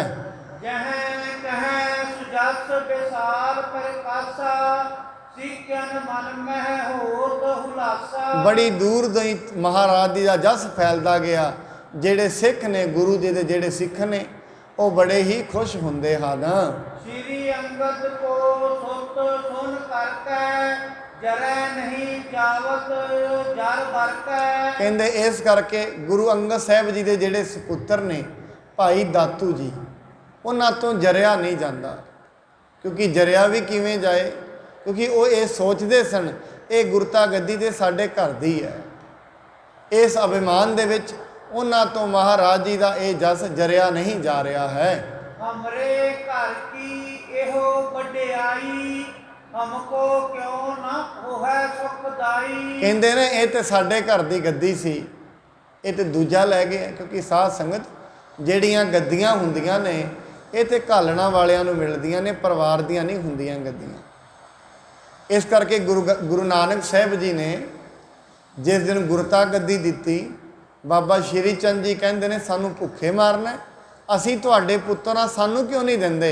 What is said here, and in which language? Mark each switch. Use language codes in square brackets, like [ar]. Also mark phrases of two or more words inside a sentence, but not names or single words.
[bra] ਜਹੈ ਕਹੈ ਸੁਜਸ ਵਿਸਾਲ ਪ੍ਰਕਾਸ਼ਾ, ਸਿੱਖਨ ਮਨ ਮਹਿ ਹੋਤ ਹੁਲਾਸਾ। [pa] ਬੜੀ ਦੂਰ ਤੋਂ ਹੀ ਮਹਾਰਾਜ ਜੀ ਦਾ ਜਸ ਫੈਲਦਾ ਗਿਆ, ਜਿਹੜੇ ਸਿੱਖ ਨੇ, ਗੁਰੂ ਜੀ ਦੇ ਜਿਹੜੇ ਸਿੱਖ ਨੇ, ਉਹ ਬੜੇ ਹੀ ਖੁਸ਼ ਹੁੰਦੇ ਹਨ। [bra] श्री अंगद को सुत सुन करके जरै नहीं जावत जर बरकै। [pa] ਕਹਿੰਦੇ ਇਸ ਕਰਕੇ ਗੁਰੂ ਅੰਗਦ ਸਾਹਿਬ ਜੀ ਦੇ ਜਿਹੜੇ ਸਪੁੱਤਰ ਨੇ ਭਾਈ ਦਾਤੂ ਜੀ, ਉਹਨਾਂ ਤੋਂ ਜਰਿਆ ਨਹੀਂ ਜਾਂਦਾ। ਕਿਉਂਕਿ ਜਰਿਆ ਵੀ ਕਿਵੇਂ ਜਾਏ, ਕਿਉਂਕਿ ਉਹ ਇਹ ਸੋਚਦੇ ਸਨ ਇਹ ਗੁਰਤਾ ਗੱਦੀ ਤੇ ਸਾਡੇ ਘਰ ਦੀ ਹੈ। ਇਸ ਅਭਿਮਾਨ ਦੇ ਵਿੱਚ ਉਹਨਾਂ ਤੋਂ ਮਹਾਰਾਜ ਜੀ ਦਾ ਇਹ ਜਸ ਜਰਿਆ ਨਹੀਂ ਜਾ ਰਿਹਾ ਹੈ। [bra] हमरे घर की एहो वड्याई हमको क्यों ना होए सुखदाई। [pa] ਕਹਿੰਦੇ ਨੇ ਇਹ ਤੇ ਸਾਡੇ ਘਰ ਦੀ ਗੱਦੀ ਸੀ, ਇਹ ਤੇ ਦੂਜਾ ਲੈ ਗਿਆ। ਕਿਉਂਕਿ ਸਾਧ ਸੰਗਤ ਜਿਹੜੀਆਂ ਗੱਦੀਆਂ ਹੁੰਦੀਆਂ ਨੇ ਇਹ ਤੇ ਘਾਲਣਾ ਵਾਲਿਆਂ ਨੂੰ ਮਿਲਦੀਆਂ ਨੇ, ਪਰਿਵਾਰ ਦੀਆਂ ਨਹੀਂ ਹੁੰਦੀਆਂ ਗੱਦੀਆਂ। ਇਸ ਕਰਕੇ ਗੁਰੂ ਨਾਨਕ ਸਾਹਿਬ ਜੀ ਨੇ ਜਿਸ ਦਿਨ ਗੁਰਤਾ ਗੱਦੀ ਦਿੱਤੀ, ਬਾਬਾ ਸ਼੍ਰੀ ਚੰਦ ਜੀ ਕਹਿੰਦੇ ਨੇ ਸਾਨੂੰ ਭੁੱਖੇ ਮਾਰਨਾ, ਅਸੀਂ ਤੁਹਾਡੇ ਪੁੱਤਰ ਹਾਂ, ਸਾਨੂੰ ਕਿਉਂ ਨਹੀਂ ਦਿੰਦੇ।